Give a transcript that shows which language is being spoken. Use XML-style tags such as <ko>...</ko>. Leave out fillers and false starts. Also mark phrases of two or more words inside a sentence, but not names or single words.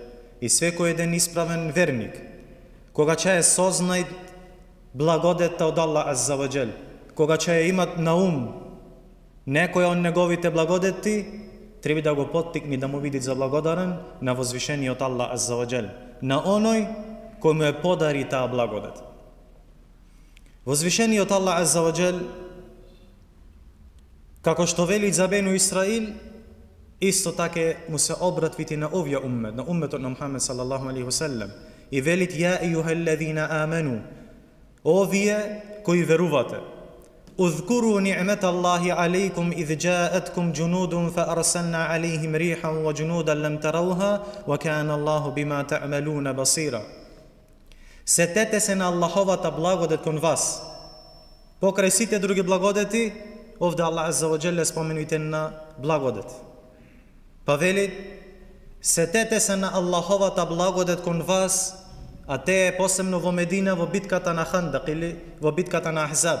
<mk>И секој еден исправен верник, кога ќе е сознает благодетта од</mk> <ar>الله عز وجل,</ar> <mk>кога ќе имат на ум некоја од неговите благодети, треба да го поттикне да му биде заблагодарен на возвишениот</mk> <ar>الله عز وجل,</ar> <mk>на оној кој му е подари таа благодет. Возвишениот</mk> <ar>الله عز وجل,</ar> <mk>како што вели за</mk> <ar>بني إسرائيل,</ar> <mk>исто така му се обратвити на овој уммет, на умметот на Мухаммед</mk> <ar>صلى الله عليه وسلم,</ar> <mk>и велит:</mk> <ar>يا أيها الذين آمنوا,</ar> <mk>о вие кои верувате,</mk> <ar>اذكروا نعمة الله عليكم إذ جاءتكم جنود فأرسلنا عليهم ريحا وجنودا لم تروها وكان الله بما تعملون بصيرا.</ar> <mk>Сетете се на Аллаховата благодет кон вас. Покрај сите други благодети, овде</mk> <ar>الله عز وجل</ar> <mk>споменуите на благодет. Па вели: сетете се на Аллаховата благодет кон вас, а те е посебно во Медина во битката на Хандак или во битката на Ахзаб.</mk>